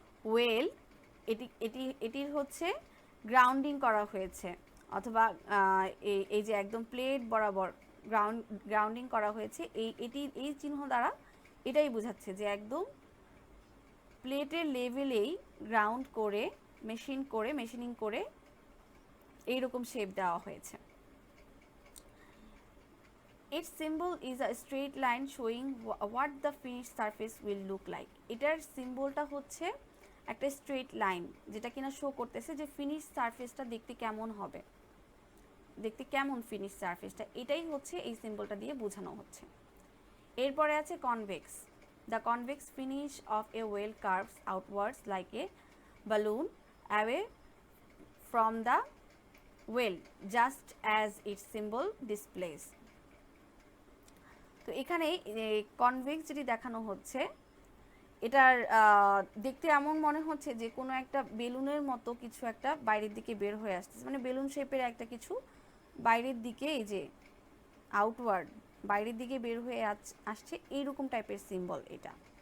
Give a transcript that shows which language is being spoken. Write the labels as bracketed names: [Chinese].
[Bangla] Well এটির হচ্ছে grounding করা হয়েছে, অথবা এই যে একদম প্লেট বরাবর গ্রাউন্ডিং করা হয়েছে, এই চিহ্ন দ্বারা এটাই বোঝাচ্ছে যে একদম প্লেটের লেভেলেই গ্রাউন্ড করে মেশিনিং করে এইরকম শেপ দেওয়া হয়েছে। [English] Its symbol is a straight line showing what the finished surface will look like. [Bangla] এটার সিম্বলটা হচ্ছে একটা স্ট্রেট লাইন, যেটা কিনা শো করতেছে যে ফিনিশ সারফেসটা দেখতে কেমন হবে, দেখতে কেমন ফিনিশ সারফেসটা, এটাই হচ্ছে এই সিম্বলটা দিয়ে বোঝানো হচ্ছে। এরপরে আছে convex. [English] The convex finish of a weld curves outwards like a balloon away from the weld just as its symbol displays. [Bangla] তো এখানে কনভেক্স যেটি দেখানো হচ্ছে, এটার দেখতে এমন মনে হচ্ছে যে কোনো একটা বেলুনের মতো কিছু একটা বাইরের দিকে বের হয়ে আসছে, মানে বেলুন শেপের একটা কিছু বাইরের দিকে, এই যে আউটওয়ার্ড বাইরের দিকে বের হয়ে আসছে, এইরকম টাইপের সিম্বল এটা।